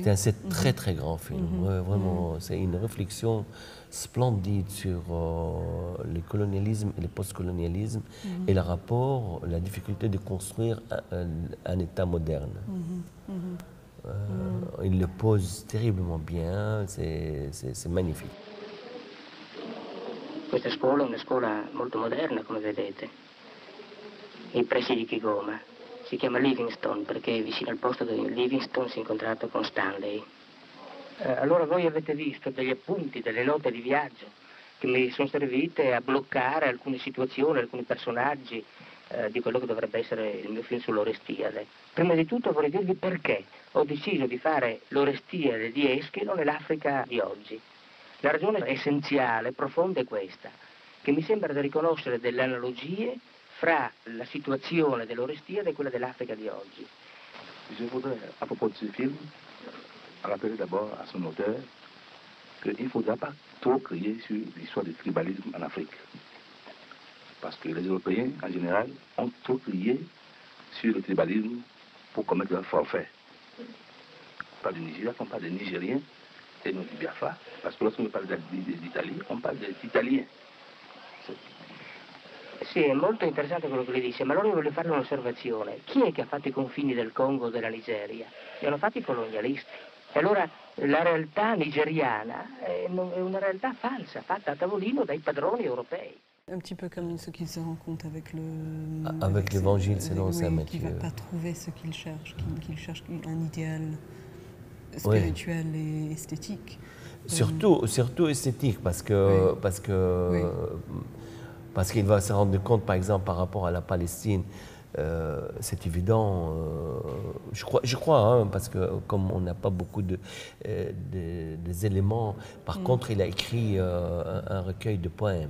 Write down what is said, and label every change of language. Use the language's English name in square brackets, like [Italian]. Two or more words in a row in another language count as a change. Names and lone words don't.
[French] C'est un très très grand film. Ouais, vraiment, c'est une réflexion splendide sur le colonialisme et le postcolonialisme et le rapport, la difficulté de construire un État moderne. Il le pose terriblement bien, c'est magnifique. [Italian] Questa scuola è una scuola molto moderna, come vedete, nei pressi di Kigoma. Si chiama Livingstone perché vicino al posto di Livingstone si è incontrato con Stanley. Allora voi avete visto degli appunti, delle note di viaggio che mi sono servite a bloccare alcune situazioni, alcuni personaggi di quello che dovrebbe essere il mio film sull'Orestiade. Prima di tutto vorrei dirvi perché ho deciso di fare l'Orestiade di Eschilo nell'Africa di oggi. La ragione essenziale, profonda è questa, che mi sembra di riconoscere delle analogie fra la situazione dell'Orestiade e quella dell'Africa di oggi. [French] Je voudrais, à propos de ce film, rappeler d'abord à son auteur qu'il ne faudra pas trop crier sur l'histoire du tribalisme en Afrique. Parce que les Européens, en général, ont trop crié sur le tribalisme pour commettre leur forfait. On parle du Nigeria, on parle des Nigériens et non du Biafra. Parce que lorsqu'on parle d'Italie, on parle des Italiens. [Italian] Sì, è molto interessante quello che lei dice, ma allora io voglio fare un'osservazione. Chi è che ha fatto i confini del Congo o della Nigeria? Li hanno fatti i colonialisti. E allora la realtà nigeriana è una realtà falsa, fatta a tavolino dai padroni europei. [French] Un petit peu comme ce qu'il se rend compte avec le... Avec l'évangile selon saint oui, qui ne Matthieu. va pas trouver ce qu'il cherche, qu'il cherche un idéal spirituel et esthétique. Surtout esthétique, parce que, Oui. parce qu'il va se rendre compte, par exemple, par rapport à la Palestine, c'est évident, je crois hein, parce que comme on n'a pas beaucoup des éléments, par contre, il a écrit un recueil de poèmes,